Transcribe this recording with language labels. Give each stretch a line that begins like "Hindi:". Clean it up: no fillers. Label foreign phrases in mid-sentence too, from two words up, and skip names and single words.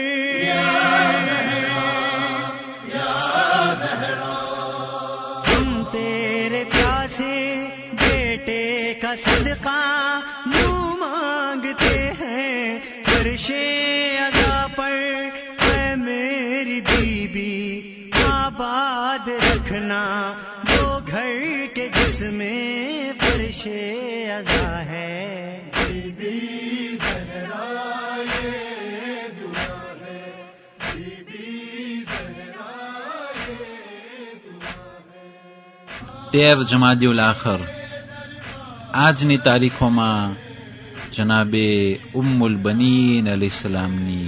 Urdu: تم تیرے پیاسے بیٹے کا صدقہ یوں مانگتے ہیں فرش عزا پر. اے میری بیوی آباد رکھنا وہ گھر کے جس میں فرش عزا ہے.
Gujarati: તેર જમાદી ઉલ આખર આજની તારીખોમાં જનાબે ઉમ્મુલ બનીન અલૈહિસ્સલામની